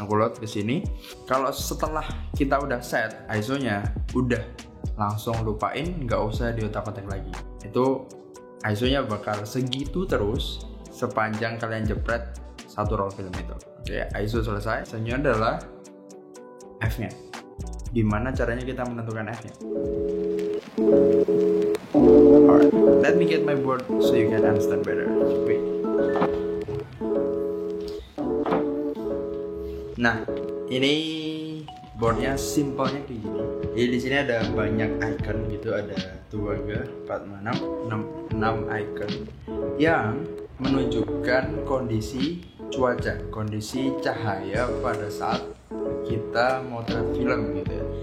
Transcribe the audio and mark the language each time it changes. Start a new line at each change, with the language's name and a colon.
Indonesian: Aku load ke sini. Kalau setelah kita udah set ISO-nya, udah langsung lupain, nggak usah diotak-atik lagi. Itu ISO-nya bakal segitu terus sepanjang kalian jepret satu roll film itu. Oke, ISO selesai. Selanjutnya adalah F-nya. Gimana caranya kita menentukan F-nya?
English: Alright, let me get my board so you can understand better. Wait.
Indonesian: Nah, ini boardnya simpelnya kayak gini. Jadi di sini ada banyak icon gitu, ada 2, 4, 6 icon yang menunjukkan kondisi cuaca, kondisi cahaya pada saat kita motret film gitu ya.